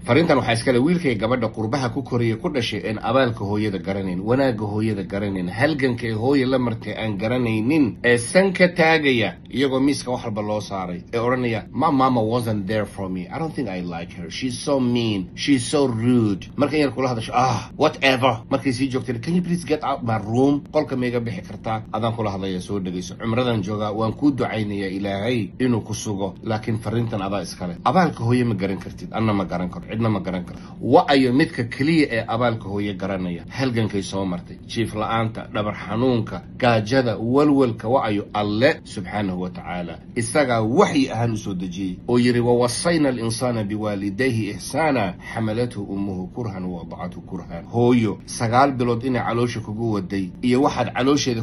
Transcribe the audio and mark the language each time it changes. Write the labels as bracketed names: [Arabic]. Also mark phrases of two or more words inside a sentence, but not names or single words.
[Somali] farintan waxa iskale wiilkay gabadha qurbaha ku koriyay ku dhashay in abaalka hooyada garanayn wanaaga hooyada garanayn halganka hooyada la martay aan garanaynin ee sanka taagaya iyagoo miiska wax walba loo saaray ee oranaya [English] my mama wasn't there for me I don't think I like her she's so mean she's so rude [Somali] markay yar kula hadasho [English] whatever [Somali] markay sii joogtay [English] can you please get out my room [Somali] qolka meega bixi kartaa adaan kula hadlaya soo dhageyso cumradan jooga waan ku ducaynaya ilaahay inuu ku sugo laakiin farintan adaa iskale abaalka hooyo ma garan kartid anna ma garan karo cidna ma garan karo waayo midka kaliya ee abaalka hooyo garanaya halgankay soo martay jiif la'aanta dhabar xanuunka gaajada walwalka waayo alle [Arabic] سبحانه و تعالى [Somali] isaga waxyi ahaan u soo dajiyay oo yiri [Arabic] وصينا الإنسان بوالديه إحسانا حملته أمه كرها و وضعته كرها [Somali] hooyo 9 bilood inay caloosha kugu waday iyo waxaad caloosheeda